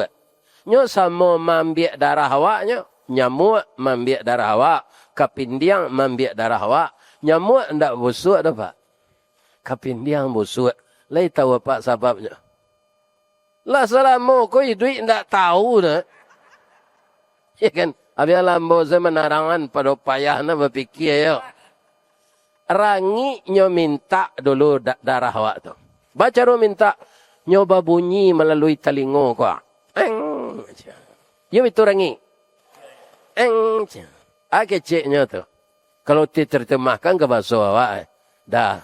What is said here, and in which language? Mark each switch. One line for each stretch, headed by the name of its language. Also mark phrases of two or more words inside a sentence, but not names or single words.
Minangkabau: Nyo sama mambiak darah awaknya. Nyamuk mambiak darah awak. Kapindiang mambiak darah awak. Nyamuk ndak busuk dah Pak. Kapindiang busuk. Lai tahu apa sebabnya. Lah selama ko hidup ndak tahu dah. Ya kan? Habis lambo saya menarangan pada payahnya berfikir ya. Rangi nyo minta dulu darah awak tu. Baca ro minta nyoba bunyi melalui telinga ko. Yo itu rangi. Keciknya tu. Kalau diterjemahkan ke bahasa awak, dah.